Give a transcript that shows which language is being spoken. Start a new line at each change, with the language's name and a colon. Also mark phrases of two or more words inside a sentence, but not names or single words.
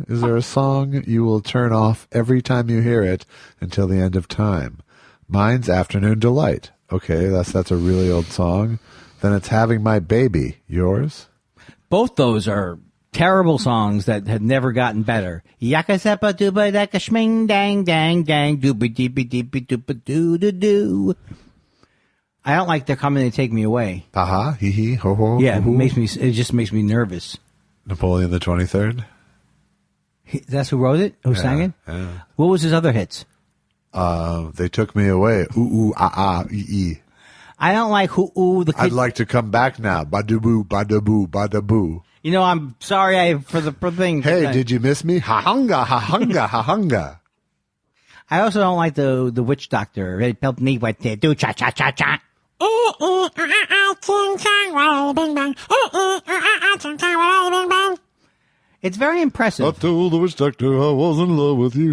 English: Is there a song you will turn off every time you hear it until the end of time? Mine's Afternoon Delight. Okay, that's a really old song. Then it's Having My Baby. Yours? Both those are terrible songs that had never gotten better. Yaka seppa dooba daka shming dang dang dang dooba deepa deepa doopa doo doo doo. I don't like They're Coming to Take Me Away. Ha hee hee, ho ho. Yeah, ho, ho. it just makes me nervous. Napoleon the 23rd? That's who wrote it? Who sang it? Yeah. What was his other hits? They Took Me Away. Ooh, ooh, ah, ah, ee. I don't like the kid. I'd like to come back now. Badaboo, badaboo, badaboo. You know, I'm sorry for the thing. Hey, did you miss me? Ha-hunga, ha-hunga, ha-hunga. I also don't like the Witch Doctor. It helped me what to do. Cha-cha-cha-cha. It's very impressive. I told the witch doctor I was in love with you.